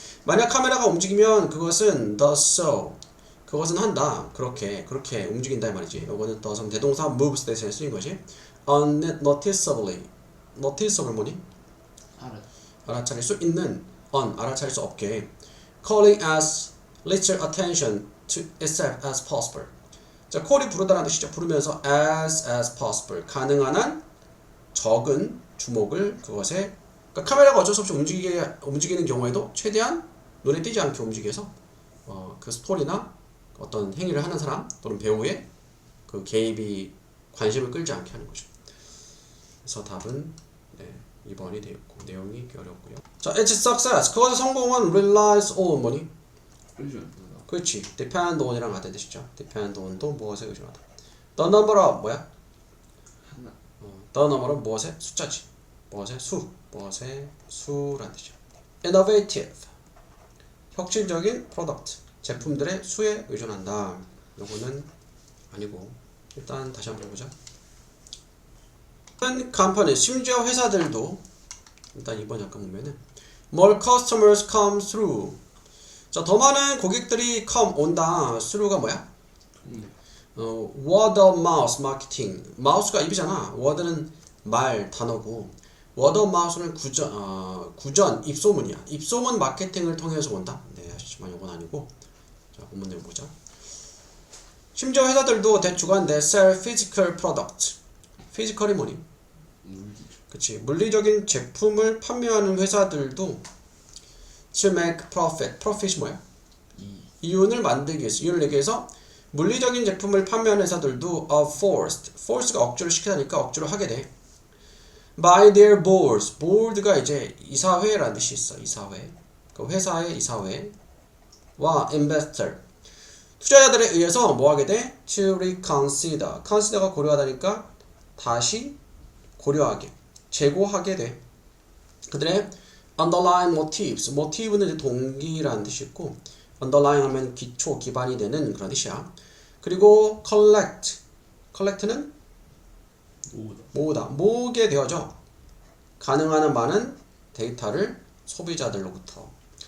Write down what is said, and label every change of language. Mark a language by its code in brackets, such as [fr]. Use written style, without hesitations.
[ko] 만약 카메라가 움직이면 그것은 does so. 그것은 한다. 그렇게 움직인다 이 말이지. 이거는 does는 대동사 moves 대신에 쓰인 것이 unnoticeably. noticeable 뭐니? 알아차릴 수 있는 알아차릴 수 없게 [en] calling as little attention to itself as possible. [ko] 자, call이 부르다라는 뜻이죠. 부르면서 [en] as possible [ko] 가능한 한 적은 주목을 그것에 그러니까 카메라가 어쩔 수 없이 움직이는 경우에도 최대한 눈에 띄지 않게 움직여서 그 스토리나 어떤 행위를 하는 사람 또는 배우의 그 개입이 관심을 끌지 않게 하는 거죠. 그래서 답은 2번이 되어 있고 내용이 어렵고요. [en] 자, its success [ko] 그것의 성공은 [en] relies on 뭐니? [ko] 그렇지. depend on이랑 같은 뜻이죠. depend on도 무엇에 의존하다. [en] the number of [ko] 뭐야? the number은 무엇의 숫자지. 무엇의 수란 뜻이죠. innovative 혁신적인 product 제품들의 수에 의존한다. 요거는 아니고 일단 다시 한번 보자. 컴퍼니 심지어 회사들도 일단 이번 잠깐 보면은 [en] more customers come through. [ko] 자, 더 많은 고객들이 come 온다. through가 뭐야? [en] word of mouth marketing. [ko] mouth가 입이잖아. word는 말 단어고 word of mouth는 구전 입소문이야. 입소문 마케팅을 통해서 온다. 네, 하지만 이건 아니고. 자, 본문 내용 보자. 심지어 회사들도 대주간 [en] they sell physical product. [ko] physical이 뭐니? 그치. 물리적인 제품을 판매하는 회사들도 [en] to make profit. [ko] profit이 뭐야? 이윤을 만들기 위해서, 이윤을 내기 위해서 물리적인 제품을 판매하는 회사들도 [en] are forced [ko] 가 억지로 시키다니까 억지로 하게 돼. [en] by their boards. [ko] board가 이제 이사회라는 뜻이 있어. 이사회. 그 회사의 이사회와 investor. 투자자들에 의해서 뭐 하게 돼? [en] to reconsider. [ko] consider가 고려하다니까 다시 고려하게, 재고하게 돼. 그들의 [en] underlying motives. [ko] motive는 이제 동기라는 뜻이 있고, underlying 하면 기초, 기반이 되는 그런 뜻이야. 그리고 collect는 모으게 되어져. 가능한 한 많은 데이터를 소비자들로부터.